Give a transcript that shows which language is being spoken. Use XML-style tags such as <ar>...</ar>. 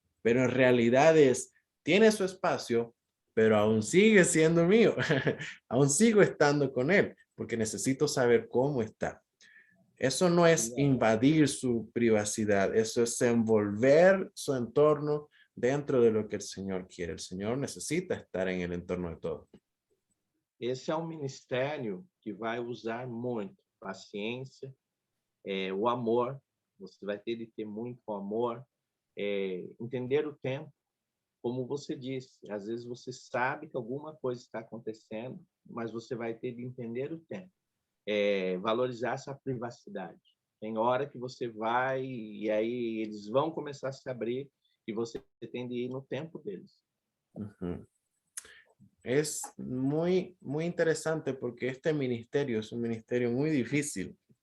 <es>Pero en realidad tiene su espacio, pero aún sigue siendo mío. Aún sigo estando con él, porque necesito saber cómo está. Eso no es invadir su privacidad, eso es envolver su entorno dentro de lo que el Señor quiere. El Señor necesita estar en el entorno de todo.</es> <pt>Esse é um ministério que vai usar muito paciência, o amor. Você vai ter de ter muito amor, entender o tempo. Como você disse, às vezes você sabe que alguma coisa está acontecendo, mas você vai ter de entender o tempo. Valorizar essa privacidade. Tem hora que você vai e aí eles vão começar a se abrir e você tem de ir no tempo deles. Uh-huh.</pt> <es>Es muy interesante porque este ministerio es un ministerio muy difícil.</es>